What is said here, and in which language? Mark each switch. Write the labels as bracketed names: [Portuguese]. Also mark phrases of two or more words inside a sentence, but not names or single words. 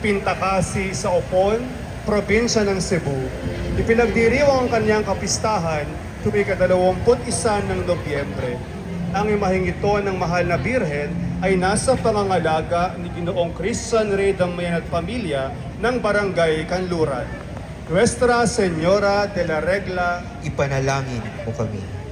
[Filipino] Pintakasi sa Opon, probinsya ng Cebu. Ipinagdiriwang ang kanyang kapistahan tuwing 21 ng Nobyembre. Ang imaheng ito ng mahal na Birhen ay nasa pangangalaga ni Ginoong Christian Rey Damayan at pamilya ng Barangay Kanluran. Nuestra Señora de la Regla, ipanalangin mo kami.